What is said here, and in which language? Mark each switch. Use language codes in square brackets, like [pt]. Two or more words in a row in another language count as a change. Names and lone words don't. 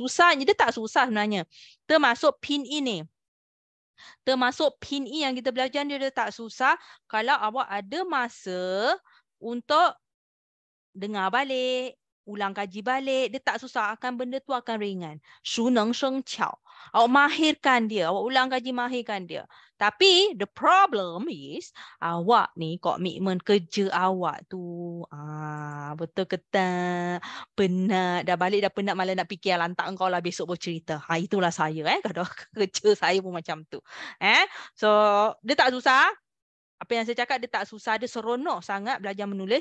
[ms] Susahnya, dia tak susah sebenarnya. Termasuk pin-in ni. Termasuk pin-in yang kita belajar dia tak susah kalau awak ada masa untuk dengar balik, ulang kaji balik, dia tak susah, benda tu akan ringan. [zh] 熟能生巧. [ms] Awak mahirkan dia, awak ulang kaji mahirkan dia. Tapi [en] the problem is [ms] awak ni komitmen kerja awak tu. Betul ke tak? Penat, dah balik dah penat, malah nak fikir lantak engkau lah besok bercerita. Itulah saya kalau kerja saya pun macam tu. So dia tak susah. Apa yang saya cakap, dia tak susah, dia seronok sangat belajar menulis.